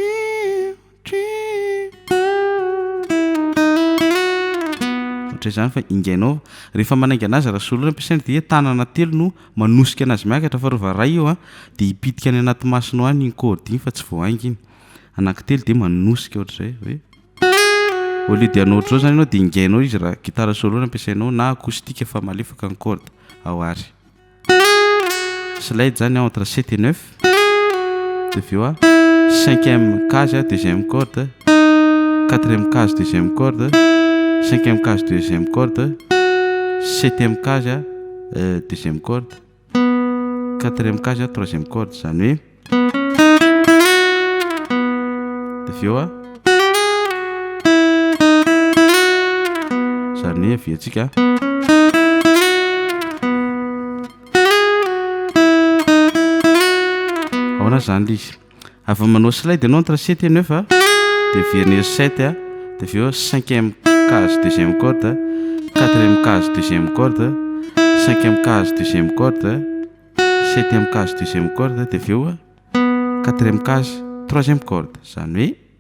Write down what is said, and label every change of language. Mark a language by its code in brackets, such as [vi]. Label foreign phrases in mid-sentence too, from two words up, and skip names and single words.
[mg] ohatray zany fa ingainao rehefa manainga anazy raha solo ampiasaina de tanana telo no manosika anazy miakatra fa rova ray io a de hipitika any anaty masonao any iny corde iny fa tsy voainga iny anankitelo de manosika ohatrzay hoe [fr] au lieu de [mg] anao ohatr'izao zany ianao de ingainao izy raha gitara solo ampiasainao na acoustique fa malefaka ny corde ao ary [fr] slide zany entre 7 et 9 [mg] de avy [fr] a cinquième case deuxième corde quatrième case deuxième corde cinquième case deuxième corde septième case deuxième corde quatrième case troisième corde zany [mg] hoe de avy eo a zany hoe aviantsika ahoana zany le izy avy manao slide ianao [fr] entre 7 et 9 a de verner 7 a de avy eo cinquième case deuxième corde quatrième case deuxième corde cinquième case deuxième corde septième case deuxième corde [mg] de avy eo a [fr] quatrième case troisième corde zany hoe